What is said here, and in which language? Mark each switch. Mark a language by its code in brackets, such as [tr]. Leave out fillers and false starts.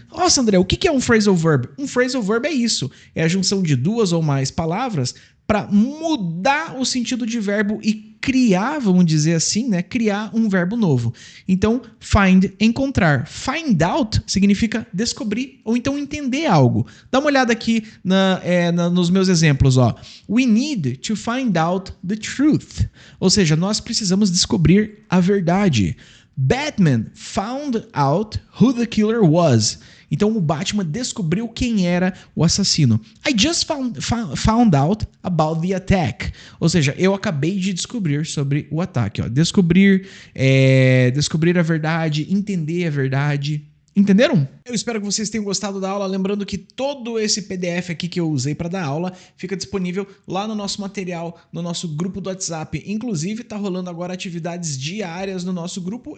[pt] Nossa, André, o que é um phrasal verb? Um phrasal verb é isso. É a junção de duas ou mais palavras para mudar o sentido de verbo e criar, vamos dizer assim, né? Criar um verbo novo. Então, find, encontrar. Find out significa descobrir ou então entender algo. Dá uma olhada aqui nos meus exemplos, ó. [en] We need to find out the truth. [pt] Ou seja, nós precisamos descobrir a verdade. [en] Batman found out who the killer was. [pt] Então o Batman descobriu quem era o assassino. [en] I just found out about the attack. [pt] Ou seja, eu acabei de descobrir sobre o ataque. Ó. Descobrir a verdade, entender a verdade. Entenderam? Eu espero que vocês tenham gostado da aula. Lembrando que todo esse PDF aqui que eu usei para dar aula fica disponível lá no nosso material, no nosso grupo do WhatsApp. Inclusive, tá rolando agora atividades diárias no nosso grupo.